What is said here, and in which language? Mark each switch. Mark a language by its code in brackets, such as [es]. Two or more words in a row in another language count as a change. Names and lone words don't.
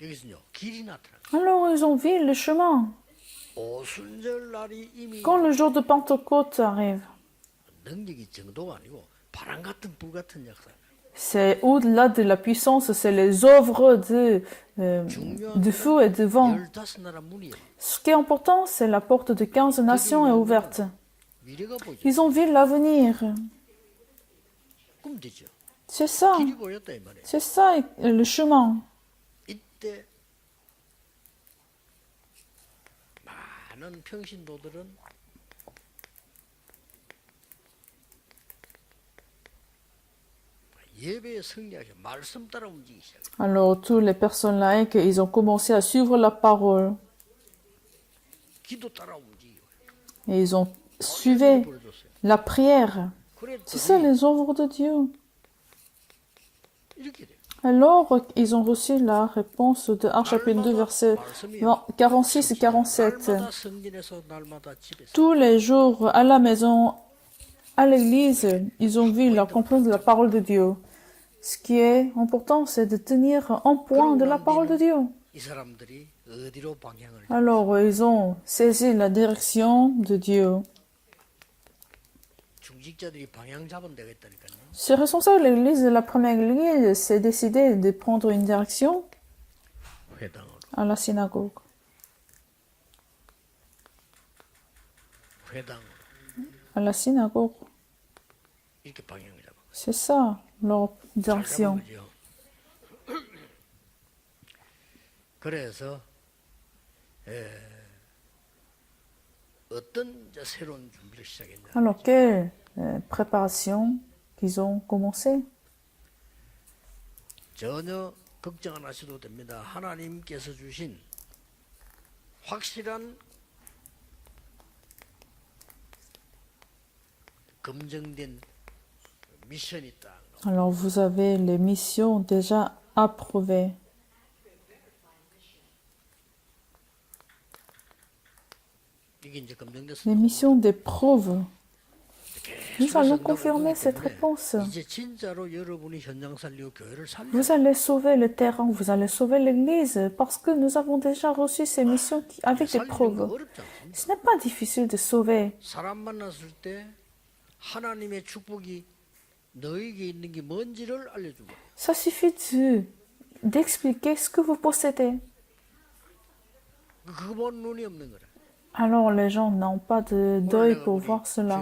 [ko] 여기서는요 길이 나타나. [fr] Alors ils ont vu le chemin. [ko] 오순절 날이 이미 [fr] Quand le jour de Pentecôte arrive, [ko] 능력이 정도가 아니고 바람 같은 불 같은 역사. [fr] c'est au-delà de la puissance, c'est les œuvres de feu et de vent. [ko] 15나라 문이에요. [fr] Ce qui est important, c'est la porte de 15 nations est ouverte. [ko] 미래가 보이죠. [fr] Ils ont vu l'avenir. [ko] 그럼 되죠. [fr] C'est ça. [ko] 길이 보였다 이 말이에요. [fr] C'est ça le chemin. [ko] 이때 많은 평신도들은 예배에 승리하게 말씀 따라 움직이기 시작해요. [fr] Alors, toutes les personnes laïques, ils ont commencé à suivre la parole. [ko] 기도 따라 움직이고 [fr] Et ils ont suivi [ko] 보여줬어요. [fr] la prière. C'est ça [ko] 그랬더니 [fr] les œuvres de Dieu. [ko] 이렇게 돼요. [fr] Alors, ils ont reçu la réponse de Actes chapitre 2, versets 46 et 47. [ko] 날마다 성전에서 날마다 집에서 [fr] Tous les jours, à la maison, à l'église, ils ont vu l'accomplissement de la parole de Dieu. Ce qui est important, c'est de tenir en point de la parole de Dieu. [ko] 이 사람들이 어디로 방향을 [fr] Alors, ils ont saisi la direction de Dieu. [ko] 중직자들이 방향 잡은 되겠다니까요. [fr] Ce responsable de l'église, de la première église, s'est décidé de prendre une direction [ko] 회당으로 [fr] à la synagogue. [ko] 회당으로 [fr] À la synagogue. [ko] 이렇게 방향을 잡은 거예요. [fr] C'est ça, leur [ko] 잘 잡은 [fr] direction. [ko] 거죠. 그래서 어떤 이제 새로운 준비를 시작했냐. [fr] Alors, quelle préparation qu'ils ont commencé? [ko] 전혀 걱정 안 하셔도 됩니다. 하나님께서 주신 확실한 검증된 미션이 있다. [fr] Alors, vous avez les missions déjà approuvées. [ko] 이게 이제 [fr] Les [ko] 검증됐습니다. [fr] missions des preuves. Nous allons confirmer cette réponse. [ko] 이제 진짜로 여러분이 현장 살리고 교회를 살려. [fr] Vous allez sauver le terrain, vous allez sauver l'église, parce que nous avons déjà reçu ces missions avec des [ko] 살리는 거 [fr] preuves. [ko] 어렵지 않습니다. [fr] Ce n'est pas difficile de sauver. [ko] 사람 만났을 때 하나님의 축복이 너에게 있는 게 뭔지를 알려주고 [fr] Ça suffit d'expliquer ce que vous possédez. [ko] 그본 눈이 없는 거라. [fr] Alors les gens n'ont pas d'œil pour voir cela.